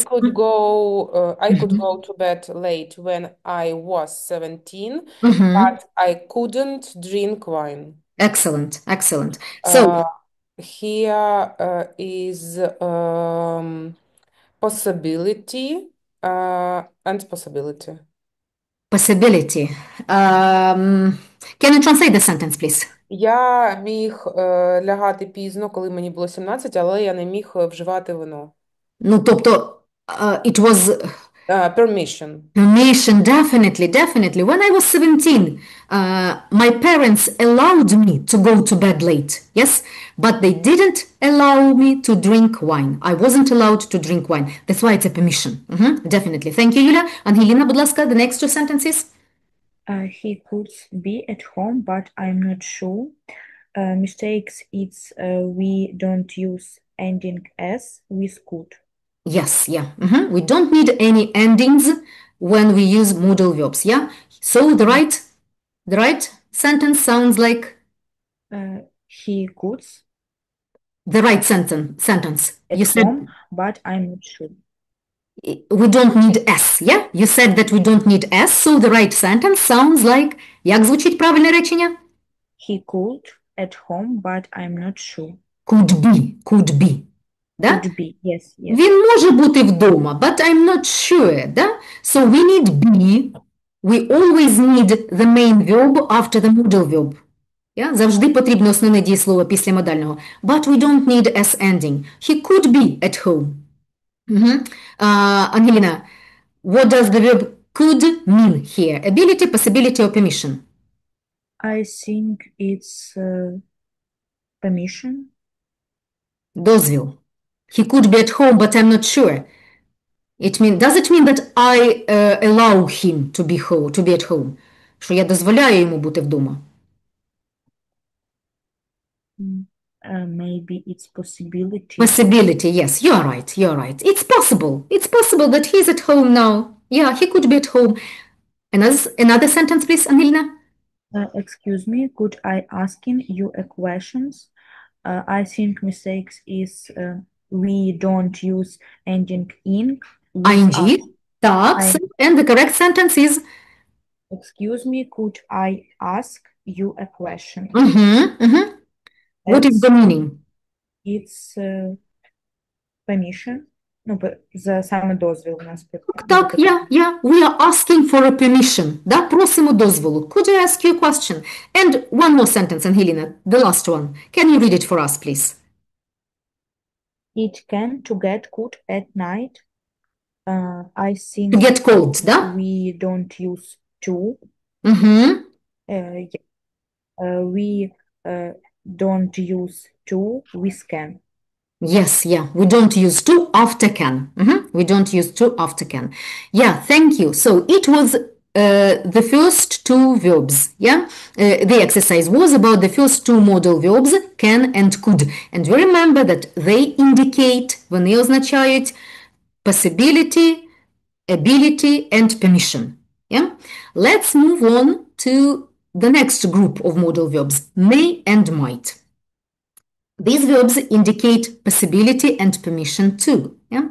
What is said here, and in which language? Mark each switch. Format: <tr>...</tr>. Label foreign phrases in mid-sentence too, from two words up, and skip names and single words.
<en>I could go to bed late when I was 17, but I couldn't drink wine. Excellent. So, here is possibility and possibility. Possibility. Can you translate the sentence, please?</en> <uk>Я міг лягати пізно, коли мені було 17, але я не міг вживати вино. Ну, тобто,</uk> <en>it was Permission. Permission, definitely. When I was 17, my parents allowed me to go to bed late, yes? But they didn't allow me to drink wine. I wasn't allowed to drink wine. That's why it's a permission. Definitely. Thank you, Yulia. Angelina,</en> <uk>будь ласка,</uk> <en>the next two sentences. He could be at home, but I'm not sure. Mistakes, it's we don't use ending s with could. Yes, yeah. We don't need any endings when we use modal verbs, yeah? So the right sentence sounds like he could the right sentence. at You said home, but I'm not sure. we don't need S, yeah? You said that we don't need S, so the right sentence sounds like,</en> <uk>як звучить правильне речення?</uk> <en>He could at home, but I'm not sure. Could be. Да? Could be, yes.</en> <uk>Він може бути вдома,</uk> <en>but I'm not sure, да? So we need be. We always need the main verb after the modal verb. Yeah?</en> <uk>Завжди потрібно основне дієслово після модального.</uk> <en>But we don't need S ending. He could be at home. Angelina, what does the verb could mean here? Ability, possibility, or permission? I think it's permission.</en> <uk>Дозвіл.</uk> <en>He could be at home, but I'm not sure. Does it mean that I allow him to be at home?</en> <uk>Що я дозволяю йому бути вдома?</uk> <en>Maybe it's possibility. Possibility, yes, you're right. It's possible that he's at home now. Yeah, he could be at home. Another sentence, please, Angelina. Excuse me, could I asking you a questions? I think mistakes is we don't use ending in. ING, так, and the correct sentence is? Excuse me, could I ask you a question? What is the meaning? It's permission.</en> <uk>Ну, за саме дозвіл у нас. Так,</uk> <en>yeah. We are asking for a permission.</en> <uk>Да, просимо дозволу.</uk> <en>Could I ask you a question? And one more sentence, Angelina, the last one. Can you read it for us, please? It can to get cold at night. I think to get cold, да? We don't use to. We don't use to with can. Yes, yeah. We don't use to after can. We don't use to after can. Yeah, thank you. So it was the first two verbs, yeah? The exercise was about the first two modal verbs, can and could. And you remember that they indicate,</en> <uk>вони означають</uk> <en>possibility, ability, and permission. Yeah? Let's move on to the next group of modal verbs, may and might. These verbs indicate possibility and permission too. Yeah?</en>